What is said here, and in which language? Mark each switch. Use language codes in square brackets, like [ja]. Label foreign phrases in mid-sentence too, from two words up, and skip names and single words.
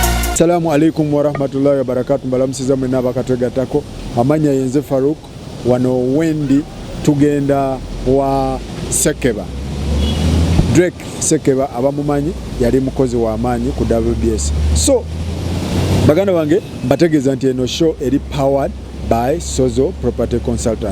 [ar] السلام عليكم ورحمة الله وبركاته. [lg] Mbalamusiza mwena bakatwegatako amanya yenze Farouk wano wendi tugenda wa Sekeba. Drake Sekeba abamumanyi yali mukozi wa amanyi ku WBS. So baganda bange mbategeza nti eno show eri [en] powered by [lg] Sozo Property Consultant.